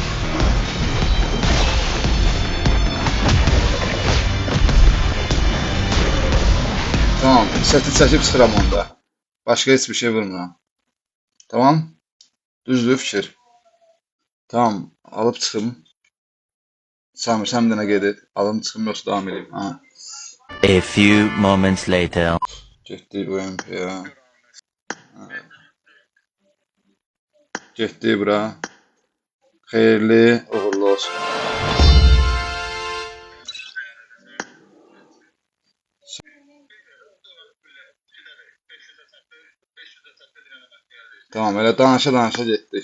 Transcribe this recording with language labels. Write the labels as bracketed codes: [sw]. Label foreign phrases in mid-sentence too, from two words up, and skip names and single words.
[az] Tamam, seti çəkib çıxıram onda. Başqa heç bir şey vurmuram. Tamam? Düzdür fikir. Tamam, alıp çıxım. Samir, sən bir dənə qeyd et. Alım çıxım, yoxsa davam edeyim. Ha. [en] A few moments later. [az] Getdik bu MP-yə. Getdik bura. Xeyirli, uğurlu olsun. Tamam, elə danışa getdik.